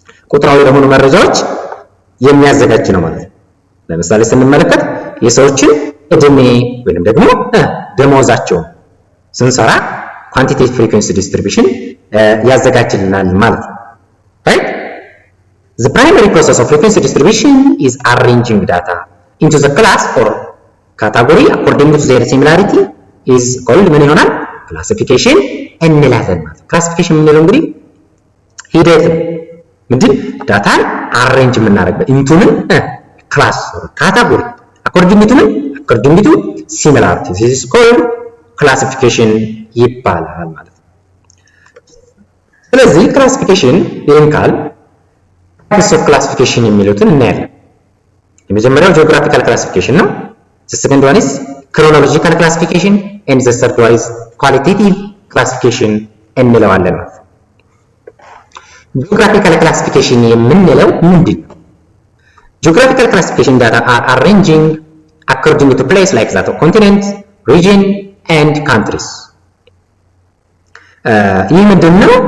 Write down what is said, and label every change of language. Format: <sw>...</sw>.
<am>ቁጥራዊ ለሆኑ መረጃዎች የሚያዘጋጅ ነው ማለት ነው። ለምሳሌ ስንመለከት የሰዎችን እድሜ ወይንም ደግሞ ደሞዛቸውን ስንሰራ ኳንቲቴቲቭ ፍሪኩዌንሲ ዲስትሪቢዩሽን ያዘጋጅልናል ማለት ነው። right።</am> <en>The primary process of frequency distribution is arranging data into the class or ካታጎሪ according to their similarity is called</en> <am>ምን ይሆናል? ክላሲፊኬሽን እንላለን ማለት ነው። ክላሲፊኬሽን የምንለው እንግዲህ ሂደት ምንድን ዳታን አሬንጅ የምናደርግበት ኢንቱ ምን ክላስ ካታጎሪ</am> <en>according to similarity this is called classification</en> <am>ይባላል ማለት ነው። ስለዚህ ክላሲፊኬሽን ይሄን ካል</am> <en>types of classification</en> <am>የሚሉትን እናያለን። የመጀመሪያው ጂኦግራፊካል ክላሲፊኬሽን ነው።</am> <en>the second one is chronological classification and the third one is qualitative classification</en> <am>እንለዋለን ማለት ነው። ጂኦግራፊካል ክላሲፊኬሽን የምንለው ምንድን ነው? ጂኦግራፊካል ክላሲፊኬሽን</am> <en>data are arranging according to place like that of continent, region and countries</en> <am>ይህ ምንድነው?</am>